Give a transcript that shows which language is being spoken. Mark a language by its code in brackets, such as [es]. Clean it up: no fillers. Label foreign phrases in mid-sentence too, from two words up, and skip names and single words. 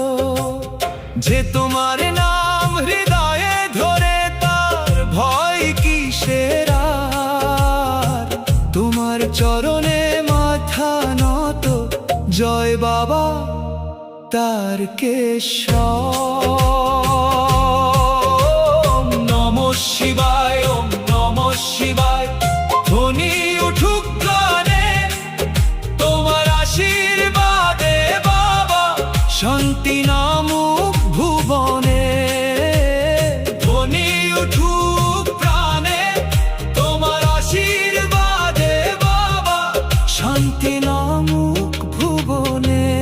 [bn] যে তোমার নাম হৃদয়ে ধরে তার ভয় কিসের আর, তোমার চরণে মাথা নত, জয় বাবা তারকেশ্বর। [sa] নমঃ শিবায়, ওম নমঃ শিবায়, [bn] ধ্বনি উঠুক গানে, তোমার আশীর্বাদে বাবা শান্তি নামুক ভুবনে। ধ্বনি উঠুক প্রাণে, তোমার আশীর্বাদে বাবা শান্তি নামুক ভুবনে।